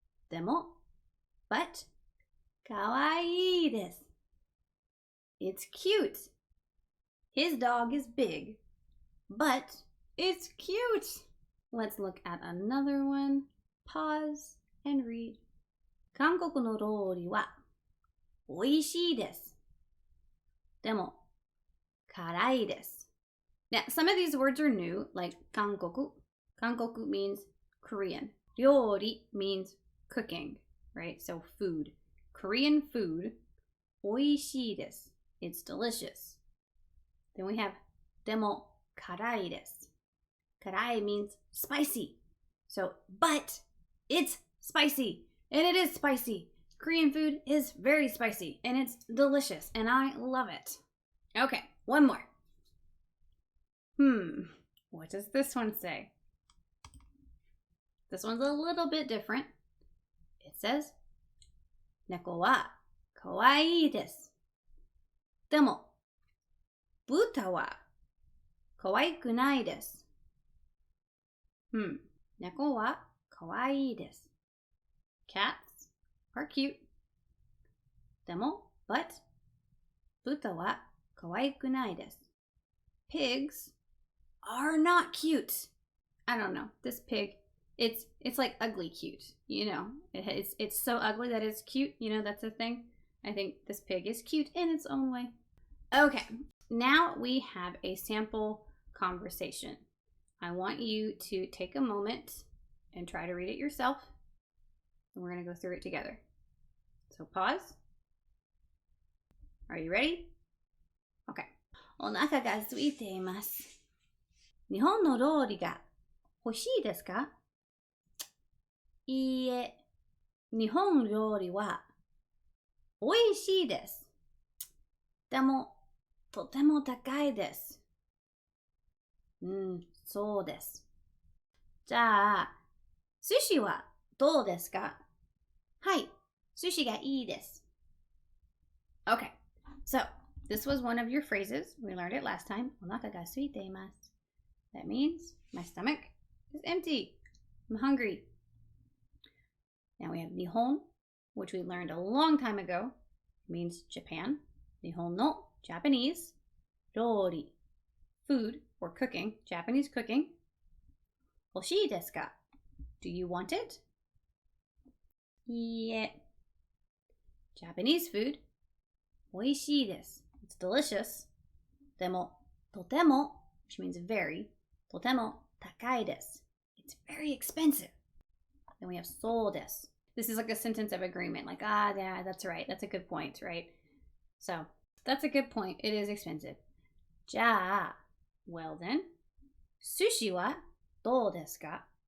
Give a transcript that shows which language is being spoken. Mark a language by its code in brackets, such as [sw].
[ja] でも [en] but [ja] 可愛いです。 [en] It's cute. His dog is big, but it's cute. Let's look at another one. Pause and read. [ja] 韓国の料理は美味しいです。でも辛いです。 [en] Now, some of these words are new, like 韓国. 韓国 means Korean. 料理 means cooking, right? So food. Korean food. [ja] 美味しいです。 [en] It's delicious. Then we have [ja] でも辛いです。 [en] 辛い means spicy. So, but it's spicy. And it is spicy. Korean food is very spicy. And it's delicious. And I love it. Okay, one more. What does this one say? This one's a little bit different. It says, [ja] 猫は可愛いです。でも、豚は可愛くないです。猫は可愛いです。 [en] Cats are cute. [ja] でも、 [en] but [ja] 豚は可愛くないです。 [en] Pigs are not cute. I don't know. This pig, it's like ugly cute. You know, it's so ugly that it's cute. You know, that's a thing. I think this pig is cute in its own way. Okay, now we have a sample conversation. I want you to take a moment and try to read it yourself. And we're going to go through it together. So pause. Are you ready? Okay. [ja] お腹が空いています。日本の料理が欲しいですか？いいえ、日本料理は美味しいです。でも、とても高いです。そうです。じゃあ、寿司はどうですか？はい、寿司がいいです。 [en] Okay, so this was one of your phrases. We learned it last time. [ja] お腹が空いています。 [en] That means my stomach is empty. I'm hungry. Now we have Nihon, which we learned a long time ago. It means Japan. Nihon no, Japanese. Ryori, food or cooking, Japanese cooking. [ja] 欲しいですか? [en] Do you want it? [ja] いいえ. [en] Japanese food. [ja] 美味しいです. [en] It's It's delicious. Totemo, totemo, which means very. [ja] Totemo takai desu. [en] It's very expensive. Then we have [ja] そうです. [en] This is like a sentence of agreement. Like, yeah, that's right. That's a good point, right? So, that's a good point. It is expensive. [ja] じゃあ, [en] well then, [ja] sushi wa dou desu ka?